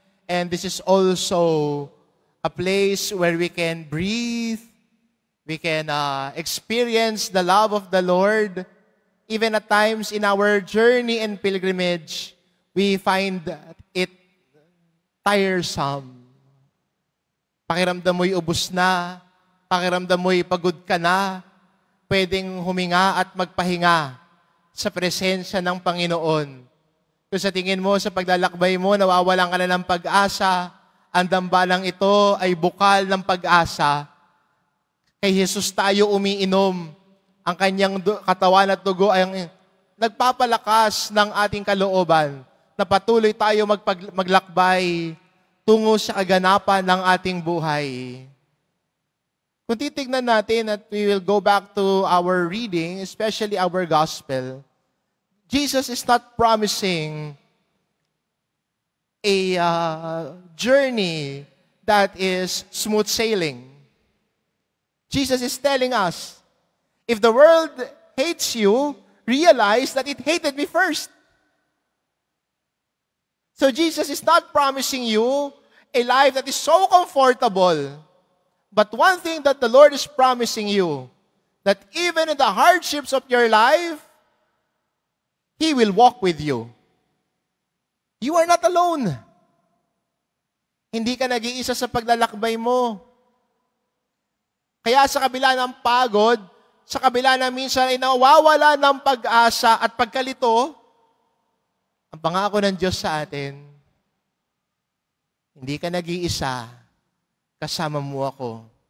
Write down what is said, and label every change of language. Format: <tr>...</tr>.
<en>And this is also a place where we can breathe, we can experience the love of the Lord. Even at times in our journey and pilgrimage, we find it tiresome.</en> <tl>Pakiramdam mo'y ubos na, pakiramdam mo'y pagod ka na, pwedeng huminga at magpahinga sa presensya ng Panginoon. Kung sa tingin mo, sa paglalakbay mo, nawawalan ka na ng pag-asa, ang dambalang ito ay bukal ng pag-asa. Kay Jesus tayo umiinom. Ang kanyang katawan at dugo ay nagpapalakas ng ating kalooban na patuloy tayo maglakbay tungo sa kaganapan ng ating buhay. Kung titignan natin at</tl> <en>we will go back to our reading, especially our gospel, Jesus is not promising a journey that is smooth sailing. Jesus is telling us, if the world hates you, realize that it hated me first. So Jesus is not promising you a life that is so comfortable. But one thing that the Lord is promising you, that even in the hardships of your life, He will walk with you. You are not alone.</en> <tl>Hindi ka nag-iisa sa paglalakbay mo. Kaya sa kabila ng pagod, sa kabila na minsan ay nawawala ng pag-asa at pagkalito, ang pangako ng Diyos sa atin, hindi ka nag-iisa, kasama mo ako.</tl>